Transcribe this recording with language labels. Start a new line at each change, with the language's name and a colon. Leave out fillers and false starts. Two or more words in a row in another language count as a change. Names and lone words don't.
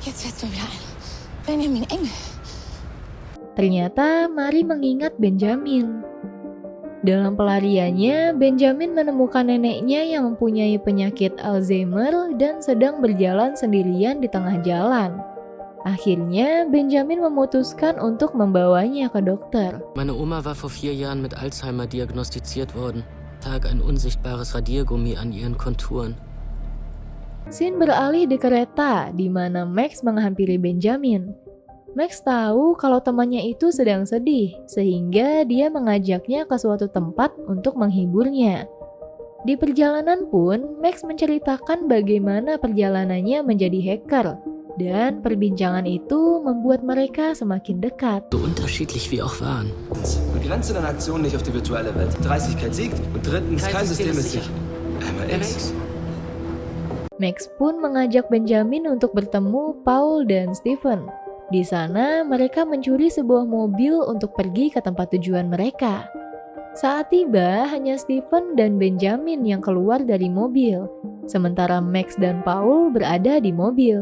Indonesian: Ternyata, Mari mengingat Benjamin. Dalam pelariannya, Benjamin menemukan neneknya yang mempunyai penyakit Alzheimer dan sedang berjalan sendirian di tengah jalan. Akhirnya, Benjamin memutuskan untuk membawanya ke dokter.
German: Meine Oma war vor 4 Jahren mit Alzheimer diagnostiziert worden. Tag ein unsichtbares Radiergummi an ihren Konturen.
Indonesian: Scene beralih di kereta, di mana Max menghampiri Benjamin. Max tahu kalau temannya itu sedang sedih, sehingga dia mengajaknya ke suatu tempat untuk menghiburnya. Di perjalanan pun, Max menceritakan bagaimana perjalanannya menjadi hacker, dan perbincangan itu membuat mereka semakin dekat.
German: So unterschiedlich wir auch waren. Begrenze deine Aktion nicht auf die virtuelle Welt. Dreistigkeit siegt und drittens, kein System ist sicher. Einmal X.
Indonesian: Max pun mengajak Benjamin untuk bertemu Paul dan Stephen. Di sana, mereka mencuri sebuah mobil untuk pergi ke tempat tujuan mereka. Saat tiba, hanya Stephen dan Benjamin yang keluar dari mobil, sementara Max dan Paul berada di mobil.